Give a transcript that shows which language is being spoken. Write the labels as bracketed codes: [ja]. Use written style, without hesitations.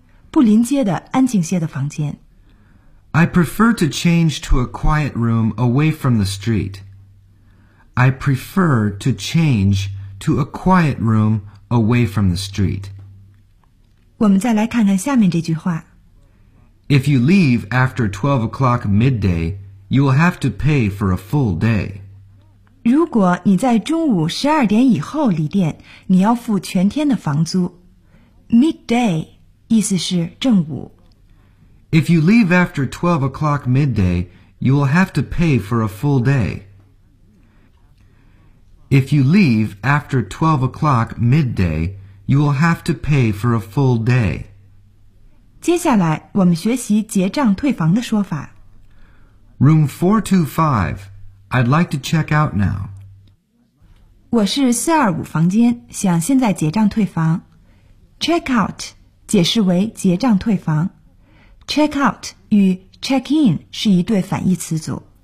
[zh] 不临街的安静些的房间。 [en] I prefer to change to a quiet room away from the street. I prefer to change to a quiet room away from the street. [zh] 我们再来看看下面这句话。 [en] If you leave after 12 o'clock midday, you will have to pay for a full day. [zh] 如果你在中午12点以后离店，你要付全天的房租。 Midday 意思是正午。 [en] If you leave after 12 o'clock midday, you will have to pay for a full day. If you leave after 12 o'clock midday, you will have to pay for a full day. [zh] 接下来我们学习结账退房的说法。 [en] Room 425. I'd like to check out now. [zh] 我是425房间，想现在结账退房。 Check out 解释为结账退房。Check out 与 check in 是一对反义词组。